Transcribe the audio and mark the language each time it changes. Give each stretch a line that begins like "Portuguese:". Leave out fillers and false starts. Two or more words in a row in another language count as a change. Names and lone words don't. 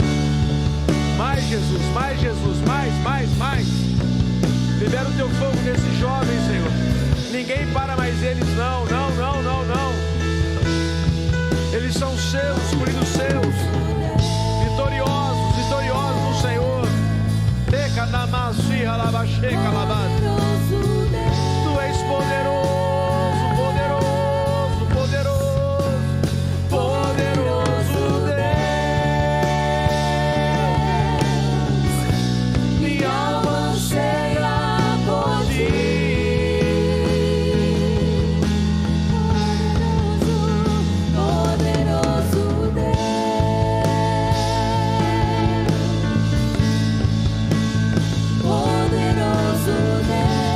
Portuguese: Mais Jesus, mais Jesus, mais. Libera o teu fogo nesses jovens, Senhor. Ninguém para mais eles, não. Eles são seus, escolhidos seus. Vitoriosos no Senhor. Teca na massia, labaxê, calabás. Tu és poderoso, poderoso, poderoso, poderoso Deus. Minha alma anseia por ti. poderoso Deus, poderoso Deus.